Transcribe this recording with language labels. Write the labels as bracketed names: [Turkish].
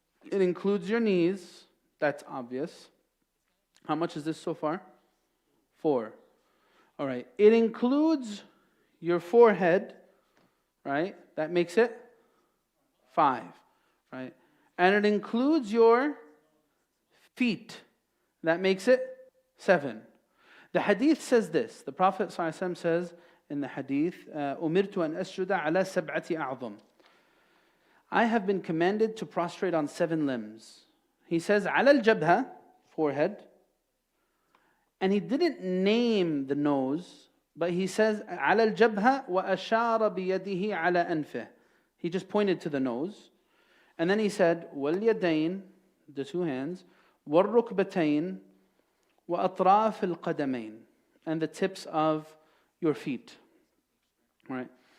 [English] It includes your knees. That's obvious. How much is this so far? 4. All right. It includes your forehead, right? That makes it 5, right? And it includes your feet. That makes it 7. The hadith says this. The Prophet ﷺ says in the hadith, [Arabic] أُمِرْتُ أَنْ أَسْجُدَ عَلَى سَبْعَةِ أَعْظُمٍ. [English] I have been commanded to prostrate on 7 limbs. He says, [Arabic] عَلَى الْجَبْهَةِ, [English] forehead. And he didn't name the nose, but he says, [Arabic] عَلَى الْجَبْهَةِ وَأَشَارَ بِيَدِهِ عَلَى أَنْفِهِ. [English] He just pointed to the nose. And then he said, [Arabic] وَالْيَدَيْنِ, [English] the 2 hands, [Arabic] وَالرُّكْبَتَيْنِ وَأَطْرَافِ الْقَدَمَيْنِ, [English] and the tips of your feet. Right?